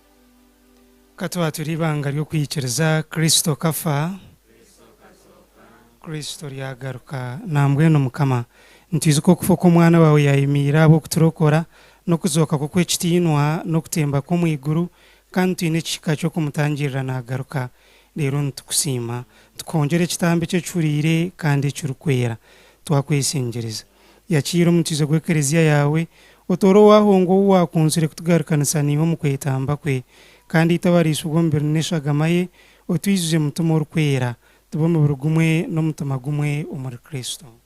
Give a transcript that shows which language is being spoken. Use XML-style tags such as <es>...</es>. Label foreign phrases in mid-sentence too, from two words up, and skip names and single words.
<cgg>katwa turi ibanga ryo kwiyikiriza Kristo kafa kristo lyagaruka nambwenu mukama ntizi ko kufa k'omwana wawe yayimira abo kuturokora no kuzoka kw'ekitiinwa no kutemba kw'omwiguru kandi twine ekihika ky'okumutangirira nagaruka rero nitukusiima tukongera ekitambo ekyecuriire kandi ekirikwera twakwesengereza yakira omutizo gw'ekereziya yawe otoora owahonga ou wakunzire kutugarukanisa niwe omu kwetamba kwe kandi itabariisa ogw'omubiri n'eshagama ye otwijuze mutima orikwera tube omubiri gumwe n'omutima gumwe omuri kristo</cgg>